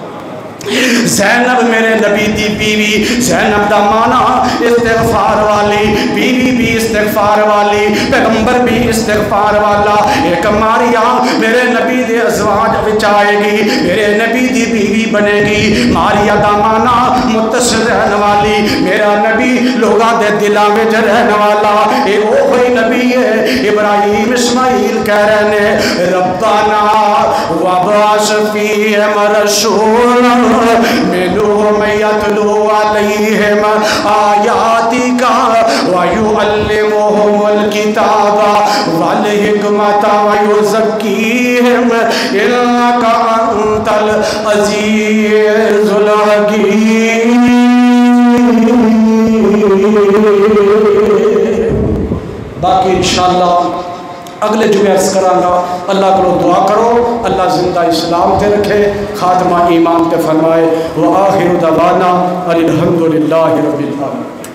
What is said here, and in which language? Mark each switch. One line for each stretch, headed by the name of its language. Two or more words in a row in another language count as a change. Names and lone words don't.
Punjabi: زینب میرے نبی دی بیوی زینب دا مانا استغفار والی بیوی بھی استغفار والی پیغمبر بھی استغفار والا ایک ماریا میرے نبی دے ازواج وچ آئے گی میرے نبی دی بیوی بنے گی ماریا دا مانا متصل رہنے والی میرا نبی لوگاں دے دلاں وچ رہنے والا اے
Urdu: وہی نبی ہے ابراہیم اسماعیل کہہ رہے ہیں
Arabic: ربنا وابعث فیہم رسولا منهم يتلو عليهم آياتك ويعلمهم الكتاب والحكمة ويزكيهم إنك أنت العزيز الحكيم
Punjabi: باقی انشاءاللہ اگلے جمعے عرض کرانگا اللہ کو دعا کرو اللہ زندہ اسلام تے رکھے خاتمہ ایمان تے فرمائے
Arabic: وآخر دعوانا الحمدللہ رب العالمین.